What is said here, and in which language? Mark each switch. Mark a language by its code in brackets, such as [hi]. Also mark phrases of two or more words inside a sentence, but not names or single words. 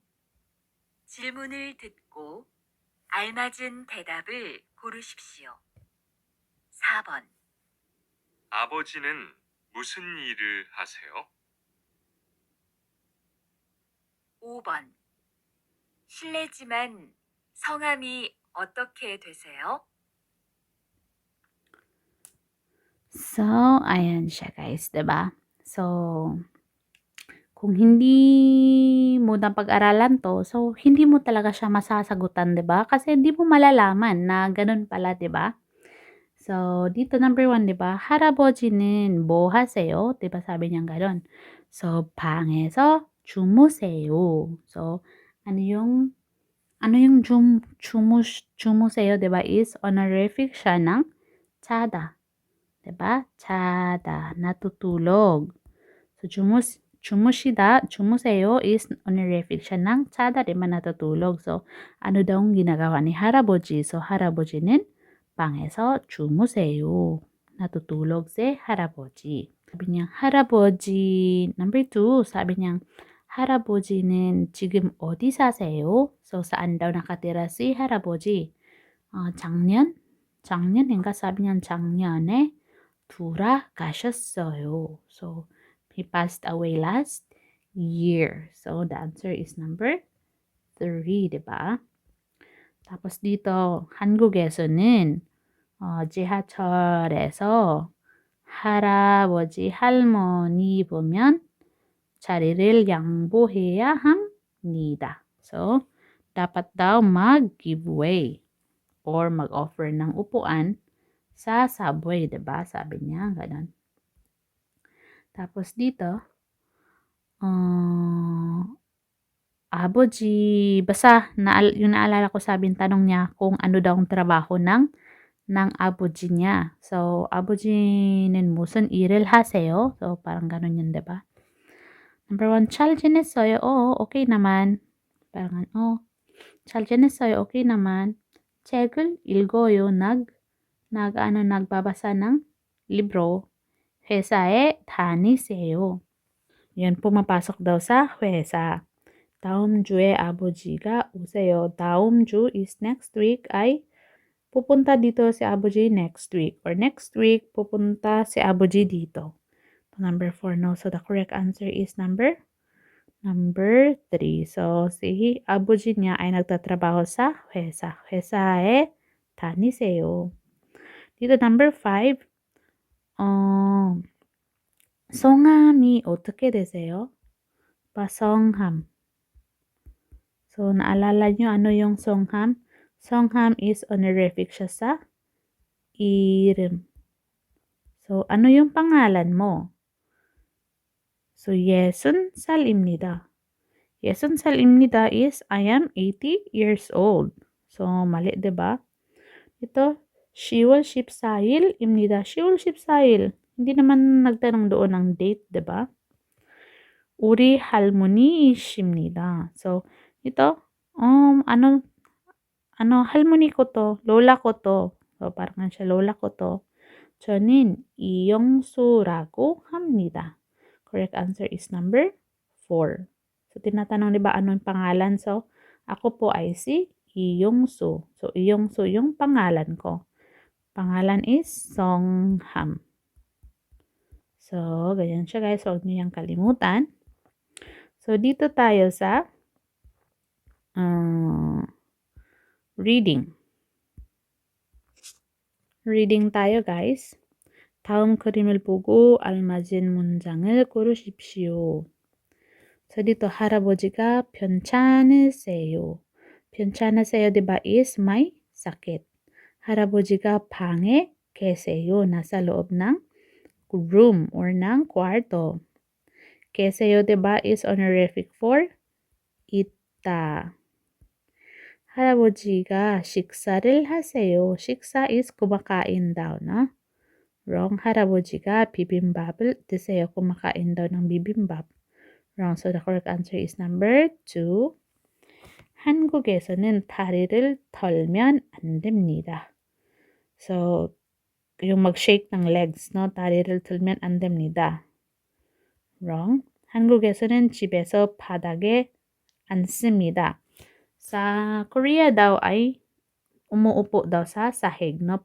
[ko] 질문을 듣고 알맞은 대답을 고르십시오. 4번. 아버지는 무슨 일을 하세요? 5번. 실례지만 성함이 어떻게 되세요? [tl] So, ayan siya guys, 'di ba? So, kung hindi mo napag-aralan 'to, so hindi mo talaga siya masasagutan, 'di ba? Kasi hindi mo malalaman na gano'n pala, 'di ba? So, dito number 1, 'di ba? [ko] 할아버지는 뭐 하세요? [tl] 'Di ba sabi niyang gano'n. So, [ko] 방에서 주무세요. [tl] So, ano yung 주무세요, 'di ba, is honorific siya ng 자다. 'Di ba? 자다, natutulog. So, 주무세요 is honorific siya ng 자다, 'di ba, natutulog. So, ano daw ang ginagawa ni 할아버지? So, [ko] 할아버지는 방에서 주무세요. [tl] natutulog si 할아버지. 사bi niya, 할아버지, number 2, sabi niya, [ko] 할아버지는 지금 어디 사세요? [tl] So, saan daw nakatira si 할아버지? 작년인가? sabi niya, [ko] 작년에 돌아가셨어요. [en] So, he passed away last year. So, the answer is number 3, [tl] diba? tapos dito, [ko] 한국에서는 지하철에서 할아버지, 할머니 보면 자리를 양보해야 합니다. [tl] So, dapat daw mag-giveaway or mag-offer ng upuan sa subway, 'di ba? Sabi niya, ganun. Tapos dito, basta yung naalala ko, sabi ng tanong niya kung ano daw ang trabaho ng 아버지 niya. So, [ko] 아버지는 무슨 일을 하세요? [tl] So, parang ganun yun, 'di ba? Number 1, [ko] 잘 지냈어요? [tl] Oo, okay naman. Parang, [ko] 잘 지냈어요? [tl] Okay naman. [ko] 책을 읽어요. [tl] nagbabasa ng libro. [ko] 회사에 다니세요. [tl] Yan, pumapasok daw sa 회사. [ko] 다음 주에 아버지가 오세요. 다음 주 [en] is next week, [tl] ay pupunta dito si 아버지 [en] next week. Or next week, [tl] pupunta si 아버지 dito. Number 4, no. [en] So, the correct answer is number 3. So, [tl] si 아버지 niya ay nagtatrabaho sa 회사. [ko] 회사에 다니세요. [tl] Dito, number 5, [ko] 성함이 어떻게 되세요? 성함. [tl] So, naalala nyo ano yung 성함? 성함 is honorific siya sa 이름. So, ano yung pangalan mo? So, [ko] 60살입니다. [en] 60살입니다 is I am 80 years old. [tl] So, mali, 'di ba? Ito, [ko] 10월 14일입니다. 10월 14일. [tl] Hindi naman nagtanong doon ng date, 'di ba? [ko] 우리 할머니이십니다. [tl] So, ito, 할머니 ko to, lola ko to. So, parang siya, lola ko to. [ko] 저는 이영수라고 합니다. [en] Correct answer is number 4. So, [tl] tinatanong, di ba, anong pangalan? So, ako po ay si Iyongsu. So, Iyongsu yung pangalan ko. Pangalan is Songham. So, ganyan siya guys. Huwag niyo yung kalimutan. So, dito tayo sa reading. Reading tayo guys. [ko] 다음 그림을 보고 알맞은 문장을 고르십시오. [tl] So, dito, [ko] 할아버지가 괜찮으세요. 괜찮으세요, [tl] diba, is may sakit. [ko] 할아버지가 방에 계세요. [tl] nasa loob ng room or ng kwarto. [ko] 계세요, diba, [en] is honorific for 있다. [ko] 할아버지가 식사를 하세요. [tl] 식사 is kumakain daw, no? Wrong. [ko] 할아버지가 bibimbap을 드세요. [tl] kumakain daw ng bibimbap. Wrong. [en] So the correct answer is number 2. [ko] 한국에서는 다리를 털면 안 됩니다. [tl] So, yung mag-shake ng legs, no? [ko] 다리를 털면 안 됩니다. Wrong. 한국에서는 집에서 바닥에 앉습니다. [tl] Sa Korea daw ay umuupo daw sa sahig, no?